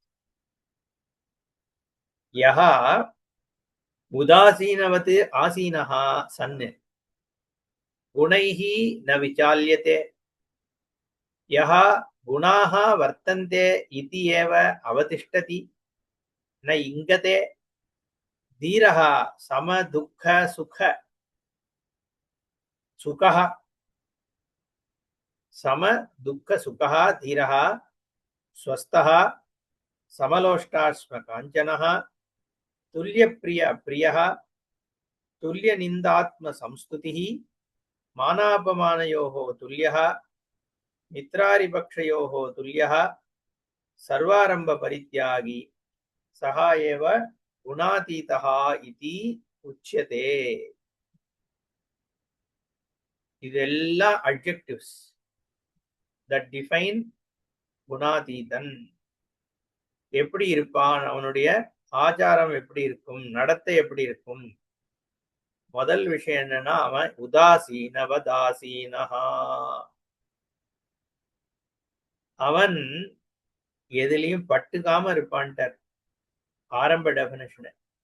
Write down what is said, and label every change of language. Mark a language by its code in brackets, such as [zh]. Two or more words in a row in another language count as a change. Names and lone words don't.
[sa] यः उदासीनवत् आसीनः सन् गुणैः न विचाल्यते यः गुणाः वर्तन्ते इति एव अवतिष्ठति न इङ्गते धीरः सम दुःख सुख सुखः सम दुःख सुखः धीरः स्वस्थः समलोष्टाश्म काञ्चनः तुल्यप्रिय प्रियः तुल्यनिन्दात्म संस्तुतिः मानापमानयोः तुल्यः मित्रारिपक्षयोः तुल्यः सर्वारम्भ परित्यागी सः एव गुणातीतः इति उच्यते. [en] இதெல்லாம் adjectives that define குணாதீதன். [ta] எப்படி இருப்பான், அவனுடைய ஆச்சாரம் எப்படி இருக்கும், நடத்தை எப்படி இருக்கும். முதல் விஷயம் என்னன்னா, அவன் உதாசீனவதாசீனஹா, அவன் எதுலயும் பட்டுக்காம இருப்பான்ட்டார் ஆரம்ப டெபினிஷன்.